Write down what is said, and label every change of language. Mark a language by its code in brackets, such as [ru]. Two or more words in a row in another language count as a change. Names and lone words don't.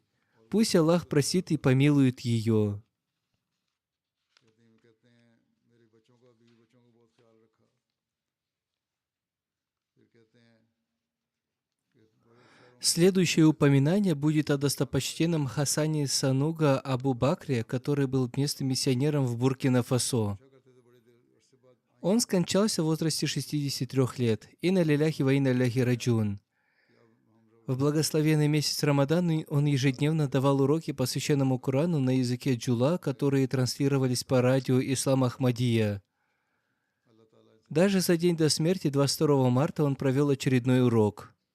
[ru] Пусть Аллах простит и помилует ее. Следующее упоминание будет о достопочтенном Хасане Сануга Абу Бакре, который был местным миссионером в Буркина-Фасо. Он скончался в возрасте 63 лет. [ar] إنا لله وإنا إليه راجعون. [ru] В благословенный месяц Рамадан он ежедневно давал уроки по священному Корану на языке джула, которые транслировались по радио Ислам Ахмадия. Даже за день до смерти, 22 марта, он провел очередной урок.